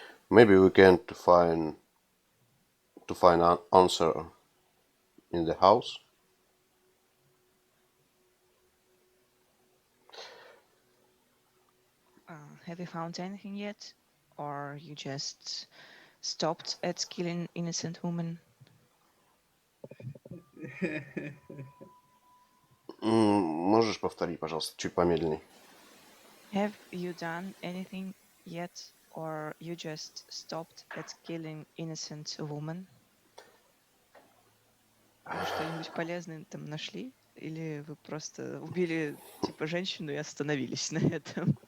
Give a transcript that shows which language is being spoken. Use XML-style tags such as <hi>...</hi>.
<en>Maybe we can to find an answer in the house. Have you found anything yet? Or you just stopped at killing innocent women?</en> <ru>Можешь повторить, пожалуйста, чуть помедленней?</ru> <en>Have you done anything yet? Or you just stopped at killing innocent women?</en> <ru>Вы что-нибудь полезное там нашли? Или вы просто убили, типа, женщину и остановились на этом?</ru>